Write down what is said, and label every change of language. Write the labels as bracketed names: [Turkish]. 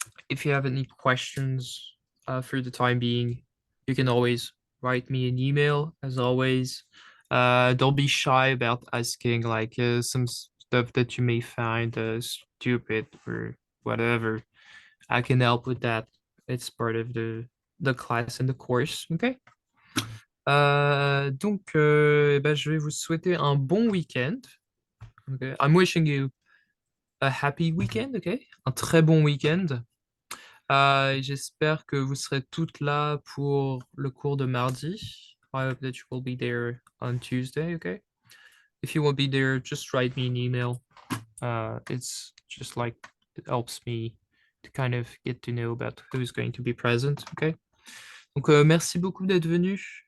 [English] If you have any questions for the time being, you can always write me an email, as always. Don't be shy about asking like some stuff that you may find stupid or whatever. I can help with that. It's part of the class and the course, okay? [French] Donc, je vais vous souhaiter un bon week-end. [English] Okay? I'm wishing you a happy weekend, okay? [French] Un très bon week-end. J'espère que vous serez toutes là pour le cours de mardi. [English] I hope that you will be there on Tuesday, okay? If you won't be there, just write me an email. It's just like, it helps me to kind of get to know about who's going to be present, okay? [French] Donc, merci beaucoup d'être venu.